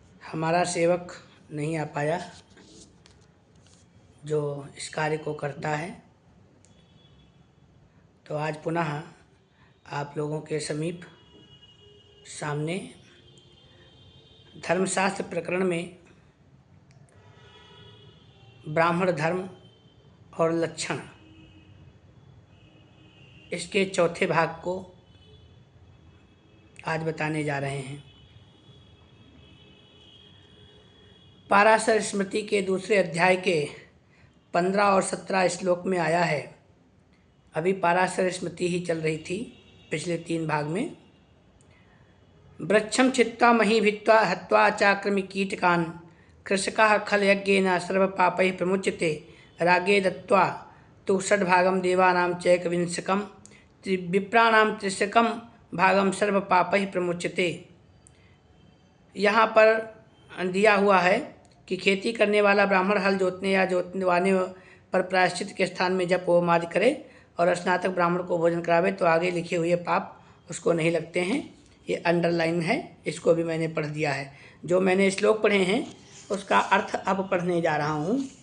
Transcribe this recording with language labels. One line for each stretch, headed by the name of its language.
Hindi: हमारा सेवक नहीं आ पाया जो इस कार्य को करता है, तो आज पुनः आप लोगों के समीप सामने धर्मशास्त्र प्रकरण में ब्राह्मण धर्म और लक्षण, इसके चौथे भाग को आज बताने जा रहे हैं। पाराशर स्मृति के दूसरे अध्याय के 15 और 17 श्लोक में आया है। अभी पाराशर स्मृति ही चल रही थी पिछले 3 भाग में।
Sanskrit: वृक्षम छित्त्वा मही भित्त्वा हत्वा चाक्रमि कीटकान् कृषकाः खलयज्ञेन सर्वपापैः प्रमुच्यते रागे दत्त्वा तु षड्भागं देवानां चैकविंशकं विप्राणां त्रिशकं भागं सर्वपापैः प्रमुच्यते।
Hindi: यहाँ पर दिया हुआ है कि खेती करने वाला ब्राह्मण हल जोतने या जोतवाने पर प्रायश्चित के स्थान में जप होम आदि करे और स्नातक ब्राह्मण को भोजन करावे तो आगे लिखे हुए पाप उसको नहीं लगते हैं। ये अंडरलाइन है, इसको भी मैंने पढ़ दिया है। जो मैंने श्लोक पढ़े हैं उसका अर्थ अब पढ़ने जा रहा हूँ।